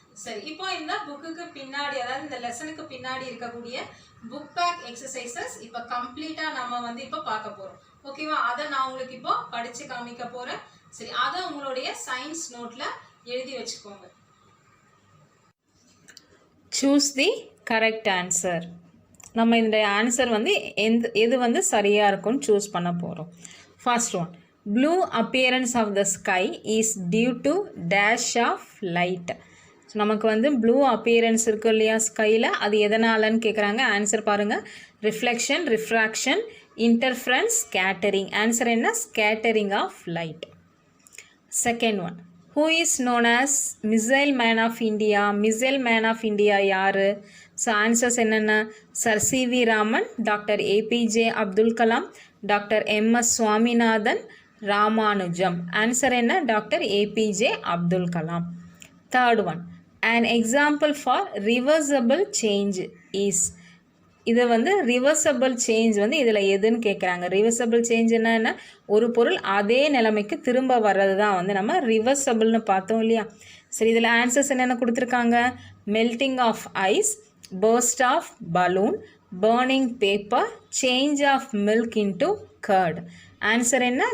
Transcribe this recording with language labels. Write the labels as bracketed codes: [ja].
[ta] சரி, இப்போ இந்த புக்குக்கு பின்னாடி அதாவது இந்த லெசனுக்கு பின்னாடி இருக்கக்கூடிய புக் பேக் எக்ஸசைசஸ் இப்போ கம்ப்ளீட்டா நம்ம வந்து இப்போ பார்க்க போறோம். ஓகேவா? அதை நான் உங்களுக்கு இப்போ படிச்சு காமிக்க போறேன். சரி, அதை உங்களுடைய சயின்ஸ் நோட்ல எழுதி வச்சுக்கோங்க. [en] Choose the correct answer. [ta] நம்ம இந்த ஆன்சர் வந்து எது வந்து சரியா இருக்கும்னு சூஸ் பண்ண போறோம். [en] First one, blue appearance of the sky is due to dash of light. [ta] நமக்கு வந்து ப்ளூ அப்பியரன்ஸ் இருக்கு இல்லையா ஸ்கையில், அது எதனாலன்னு கேட்குறாங்க. [en] Answer பாருங்கள், reflection, refraction, interference, scattering. Answer என்ன? Scattering of light. Second one, who is known as missile man of India? [ta] Missile man of India யார்? ஸோ ஆன்சர்ஸ் என்னென்ன? Sir CV Raman, doctor APJ Abdul Kalam, doctor MS Swaminathan, Ramanujam. Answer என்ன? Doctor APJ Abdul Kalam. [en] Third one, an example for reversible change is. [ta] இது வந்து reversible change வந்து இதில் எதுன்னு கேட்குறாங்க. Reversible change என்னன்னா ஒரு பொருள் அதே நிலைமைக்கு திரும்ப வர்றது தான் வந்து நம்ம ரிவர்சபிள்னு பார்த்தோம் இல்லையா. சரி, இதில் ஆன்சர்ஸ் என்னென்ன கொடுத்துருக்காங்க? [en] Melting of ice, burst of balloon, burning paper, change of milk into curd. [ta] Answer என்ன?